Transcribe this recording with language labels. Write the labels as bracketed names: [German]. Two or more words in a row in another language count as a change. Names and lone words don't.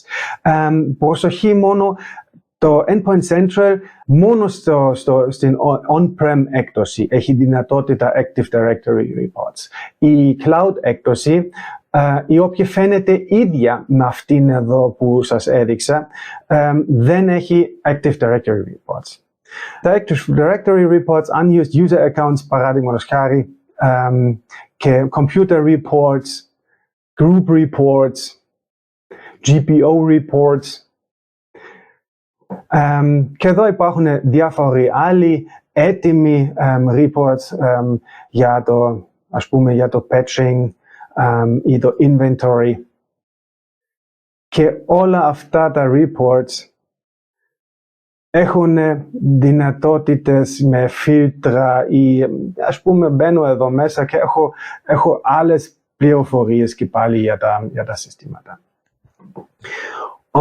[Greek] Προσοχή μόνο, το Endpoint Central μόνο στην on-prem έκδοση έχει δυνατότητα [English] Active Directory reports. [Greek] Η cloud έκδοση, η οποία φαίνεται ίδια με αυτήν εδώ που σας έδειξα, δεν έχει [English] Active Directory reports. Τα Active Directory reports, unused user accounts, [Greek] παράδειγματος χάρη, και [English] computer reports, group reports, GPO reports. [Greek] Και εδώ υπάρχουν διάφοροι άλλοι έτοιμοι reports για το patching ή το inventory. Και όλα αυτά τα reports έχουν δυνατότητες με φίλτρα ή μπαίνω εδώ μέσα και έχω άλλες πληροφορίες και πάλι για τα συστήματα.